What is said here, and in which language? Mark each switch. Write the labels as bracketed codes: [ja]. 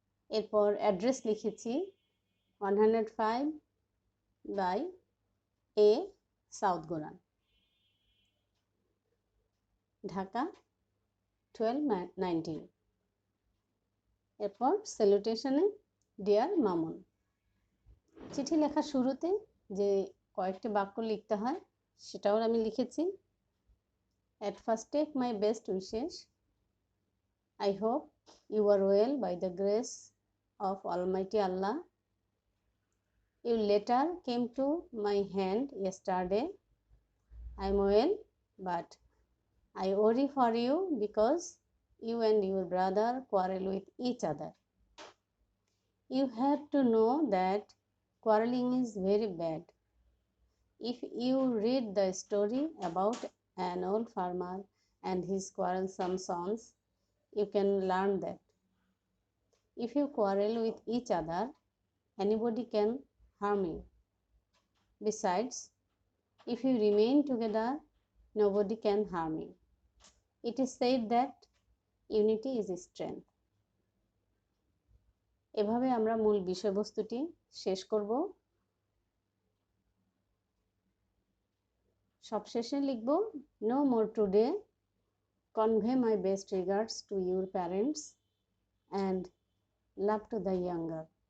[bn] এরপর অ্যাড্রেস লিখেছি 105 by A south গোরান, Dhaka 1219। এরপর স্যালুটেশনে ডিয়ার মামুন। চিঠি লেখার শুরুতে যে কয়েকটি বাক্য লিখতে হয় সেটাও আমি লিখেছি। [en] At first take my best wishes. I hope you are well by the grace of Almighty Allah. Your letter came to my hand yesterday. I am well, but I worry for you because you and your brother quarrel with each other. You have to know that quarreling is very bad. If you read the story about an old farmer and his quarrelsome sons, you can learn that if you quarrel with each other, anybody can harm you. Besides, if you remain together, nobody can harm you. It is said that unity is strength. [bn] এভাবে আমরা মূল বিষয়বস্তুটি শেষ করব। সবশেষে লিখব, [en] no more today. Convey my best regards to your parents and love to the younger.